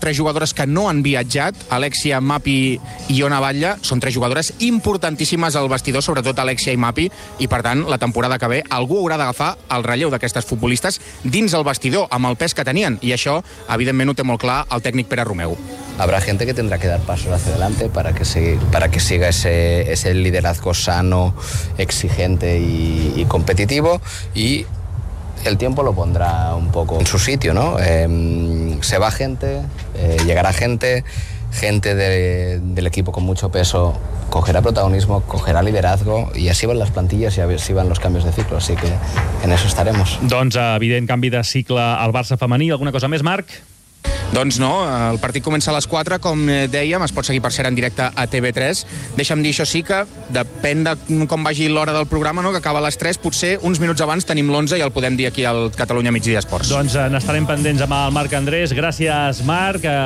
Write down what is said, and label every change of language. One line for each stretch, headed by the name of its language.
Catalan: Tres jugadores que no han viatjat, Alexia, Mapi i Iona Batlle, són tres jugadores importantíssimes al vestidor, sobretot Alexia i Mapi, i, per tant, la temporada que ve algú haurà d'agafar el relleu d'aquestes futbolistes dins el vestidor, amb el pes que tenien, i això, evidentment, ho té molt clar el tècnic Pere Romeu.
Spanish: Habrá gente que tendrá que dar pasos hacia adelante para que siga ese liderazgo sano, exigente y competitivo, y el tiempo lo pondrá un poco en su sitio, ¿no? Se va gente, llegará gente del equipo con mucho peso, cogerá protagonismo, cogerá liderazgo, y así van las plantillas y así van los cambios de ciclo, así que en eso estaremos.
Catalan: Doncs evident canvi de cicle al Barça femení. Alguna cosa més, Marc? Doncs no, el partit comença a les 4, com dèiem, es pot seguir per ser en directe a TV3. Deixa'm dir això sí, que depèn de com vagi l'hora del programa, no? Que acaba a les 3, potser uns minuts abans tenim l'11 i el podem dir aquí al Catalunya Migdia Esports. Doncs n'estarem pendents amb el Marc Andrés. Gràcies, Marc.